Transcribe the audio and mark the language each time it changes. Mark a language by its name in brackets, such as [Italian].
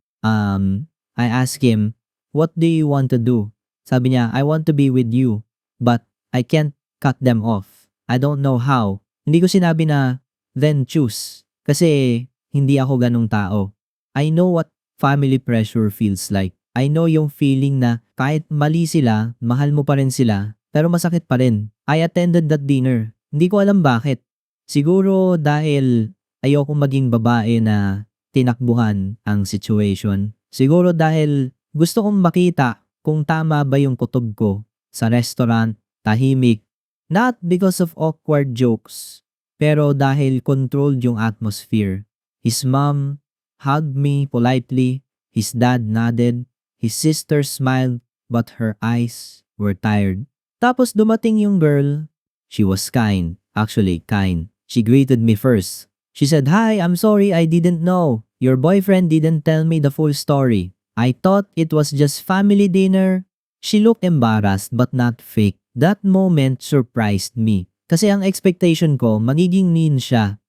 [English] I asked him, what do you want to do? [Filipino] Sabi niya, [English] I want to be with you, but I can't cut them off. I don't know how. [Filipino] Hindi ko sinabi na, [English] then choose. [Filipino] Kasi hindi ako ganong tao. [English] I know what family pressure feels like. I know [Filipino] yung feeling na kahit mali sila, mahal mo pa rin sila, pero masakit pa rin. [English] I attended that dinner. [Filipino] Hindi ko alam bakit. Siguro dahil ayoko maging babae na tinakbuhan ang situation. Siguro dahil gusto kong makita kung tama ba yung kutob ko sa restaurant, tahimik. [English] Not because of awkward jokes, [Filipino] pero dahil [English] controlled yung atmosphere. His mom hugged me politely, his dad nodded, his sister smiled, but her eyes were tired. [Filipino] Tapos dumating yung [English] girl. She was kind, actually kind. She greeted me first. She said, hi, I'm sorry I didn't know. Your boyfriend didn't tell me the full story. I thought it was just family dinner. She looked embarrassed but not fake. That moment surprised me. [Filipino] Kasi ang expectation ko, magiging mean siya.